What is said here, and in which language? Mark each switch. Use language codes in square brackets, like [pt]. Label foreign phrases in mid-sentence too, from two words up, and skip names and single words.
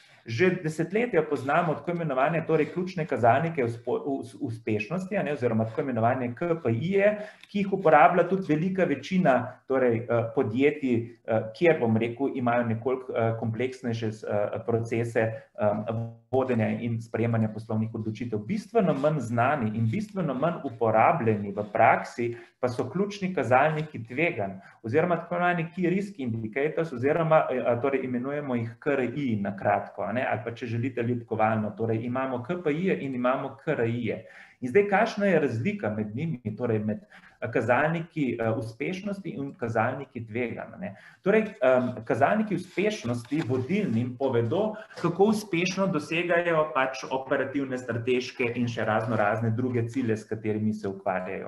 [sl] Že desetletja poznamo tako imenovane torej ključne kazalnike uspešnosti, oziroma tako imenovane KPI-je, ki jih uporablja tudi velika večina torej, podjetij, kjer, bom rekel, imajo nekoliko kompleksnejše procese vodenja in sprejemanja poslovnih odločitev. Bistveno manj znani in bistveno manj uporabljeni v praksi pa so ključni kazalniki tveganj, oziroma tako imenovani [en] key risk indicators, [sl] oziroma torej imenujemo jih KRI na kratko, ali pa če želite ljubkovalno, torej imamo KPI-je in imamo KRI-je. In zdaj, kakšna je razlika med njimi, torej med kazalniki uspešnosti in kazalniki tveganj? Torej, kazalniki uspešnosti vodilnim povedo, kako uspešno dosegajo pač operativne, strateške in še razne druge cilje, s katerimi se ukvarjajo.